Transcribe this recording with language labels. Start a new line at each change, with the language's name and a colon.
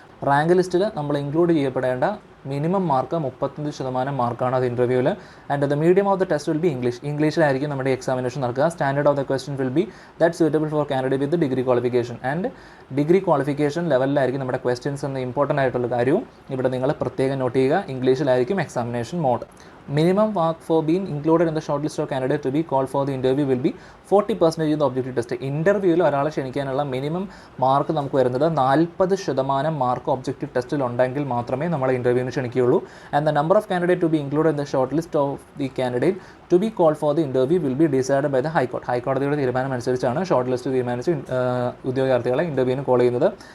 Malayalam: Rank ലിസ്റ്റിൽ നമ്മൾ include ചെയ്യപ്പെടേണ്ട minimum mark 35% മാർക്കാണ് അത് ഇൻ്റർവ്യൂവിൽ.
English: And the medium of the test will be English.
Malayalam: ഇംഗ്ലീഷിലായിരിക്കും നമ്മുടെ എക്സാമിനേഷൻ നടക്കുക.
English: Standard of the question will be that suitable for candidate with degree qualification.
Malayalam: And degree qualification ലെവലിലായിരിക്കും നമ്മുടെ questions എന്ന important ആയിട്ടുള്ള കാര്യവും ഇവിടെ നിങ്ങൾ പ്രത്യേകം നോട്ട് ചെയ്യുക. ഇംഗ്ലീഷിലായിരിക്കും examination mode.
English: Minimum mark for being included in the shortlist of candidate to be called for the interview will be 40% in the objective test.
Malayalam: ഇൻ്റർവ്യൂവിൽ ഒരാളെ ക്ഷണിക്കാനുള്ള മിനിമം മാർക്ക് നമുക്ക് വരുന്നത് 40% മാർക്ക് ഒബ്ജക്റ്റീവ് ടെസ്റ്റിൽ ഉണ്ടെങ്കിൽ മാത്രമേ നമ്മൾ ഇൻ്റർവ്യൂവിന് ക്ഷണിക്കുകയുള്ളൂ.
English: And the number of candidate to be include in the short list of the candidate to be call for the interview will be decide by the ഹൈക്കോടതി.
Malayalam: ഹൈക്കോടതിയുടെ തീരുമാനം അനുസരിച്ചാണ് ഷോർട്ട് ലിസ്റ്റ് തീരുമാനിച്ച് ഉദ്യോഗാർത്ഥികളെ ഇൻ്റർവ്യൂവിന് കോൾ ചെയ്യുന്നത്.